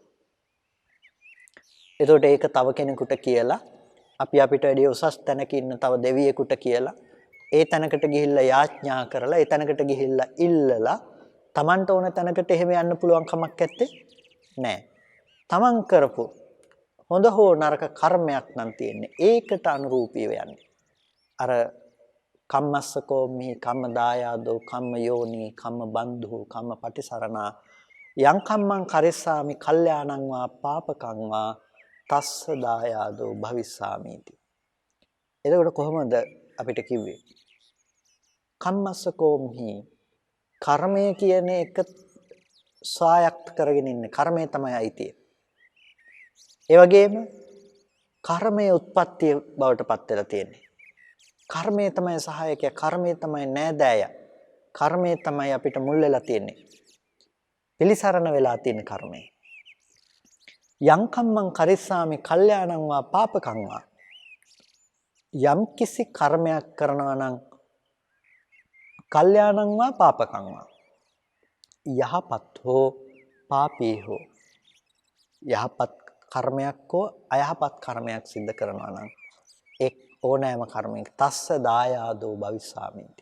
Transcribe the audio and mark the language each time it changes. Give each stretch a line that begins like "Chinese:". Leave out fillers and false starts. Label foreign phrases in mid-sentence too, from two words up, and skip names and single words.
Sinhala: එතකොට ඒක තව කෙනෙකුට කියලා අපිට වැඩි උසස් තැනක ඉන්න තව දෙවියෙකුට කියලා ඒ තැනකට ගිහිල්ලා යාඥා කරලා ඒ තැනකට ගිහිල්ලා ඉල්ලලා Tamanට ඕන තැනකට එහෙම යන්න පුළුවන් කමක් නැත්තේ නෑ. Taman කරපු හොඳ හෝ නරක කර්මයක් නම් තියෙන්නේ. ඒකට අනුරූපීව යන්නේ. අර
Pali: කම්මස්සකෝ මේ කම්ම දායාදෝ කම්ම යෝනි කම්ම බන්ධු කම්ම පටිසරණා යං කම්මං කරිස්සාමි කල්යාණං වා පාපකං වා තස්ස දායාදෝ භවිස්සාමීති.
Sinhala: එතකොට කොහොමද අපිට කිව්වේ? කම්මස්සකෝ මේ කර්මය කියන එක ස්වායක්ත කරගෙන ඉන්නේ. කර්මය තමයි අයිතිය. ඒ වගේම කර්මයේ උත්පත්තිය බවට පත් වෙලා තියෙන්නේ. කර්මය තමයි සහායකය, කර්මය තමයි නෑදෑය. කර්මය තමයි අපිට මුල් වෙලා තියෙන්නේ. පිලිසරණ වෙලා තියෙන කර්මය.
Pali: යං කම්මං කරිස්සාමි කල්යාණං වා පාපකං වා.
Sinhala: යම් කිසි කර්මයක් කරනවා නම්
Pali: කල්යාණං වා පාපකං වා.
Sinhala: යහපත් හෝ පාපී හෝ යහපත් කර්මයක් හෝ අයහපත් කර්මයක් සිද්ධ කරනවා නම් එක් ඕනෑම කර්මයක
Pali: තස්ස දායාදෝ භවිස්සාමීති.